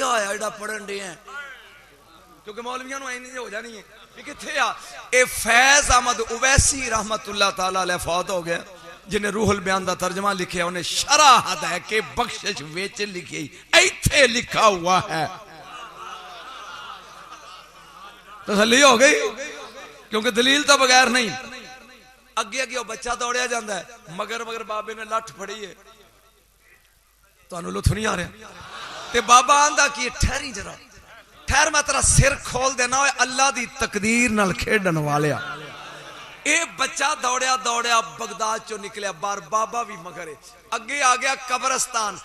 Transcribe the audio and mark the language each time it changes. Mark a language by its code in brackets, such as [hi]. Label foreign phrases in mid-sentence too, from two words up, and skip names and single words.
[pa] ہویا جیہڑا پڑھن دے ہیں، کیونکہ مولویاں نوں اِنی ہو جانی ہے کہ کتھے آ. یہ فیض احمد اویسی [ar] رحمة الله تعالى عليه [pa] فوت ہو گیا، جنہیں روح البیان دا ترجمہ لکھیا، انہیں شرح ہے کہ بخشش وچ لکھی، ایتھے لکھا ہوا ہے. تسلی ہو گئی، کیونکہ دلیل تو بغیر نہیں. اگے اگے بچہ دوڑیا جاتا ہے، مگر مگر بابے نے لٹھ پھڑی ہے. تہانوں لطف نہیں آ رہا? تے بابا آندا کہ ٹھہری ذرا، ٹھہر، میں تیرا سر کھول دینا، اللہ دی تقدیر نال کھیڈن والے. یہ بچہ دوڑیا دوڑیا بغداد چو نکلیا باہر، بابا بھی مگر اگے آ گیا قبرستان.